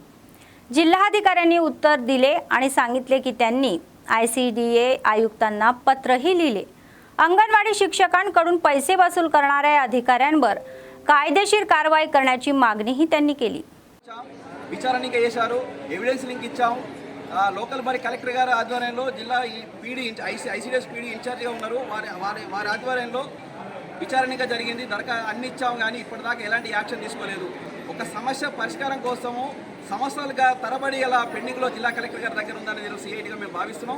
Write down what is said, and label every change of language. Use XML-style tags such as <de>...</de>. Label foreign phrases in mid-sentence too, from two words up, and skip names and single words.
<mr>जिल्हाधिकाऱ्यांनी उत्तर दिले आणि सांगितले की त्यांनी ICDA आयुक्तांना पत्रही लिहिले. अंगणवाडी शिक्षकांकडून पैसे वसूल करणाऱ्या अधिकाऱ्यांवर कायदेशीर कारवाई करण्याची मागणीही त्यांनी केली.</mr> <te>విచారణకి చేశారు,</te> <en>evidence link</en> <te>ఇచ్చాము. లోకల్ మరి కలెక్టర్ గారి ఆధ్వర్యంలో జిల్లా పీడీ ఐసీడీఎస్ పీడీ ఇన్ఛార్జిగా ఉన్నారు, వారి ఆధ్వర్యంలో విచారణగా జరిగింది. అన్ని ఇచ్చాము కానీ ఇప్పటిదాకా ఎలాంటి యాక్షన్ తీసుకోలేదు. ఒక సమస్య పరిష్కారం కోసము సంవత్సరాలుగా తరబడి ఇలా పెండింగ్లో జిల్లా కలెక్టర్ గారి దగ్గర ఉందని CITగా మేము భావిస్తున్నాం.</te>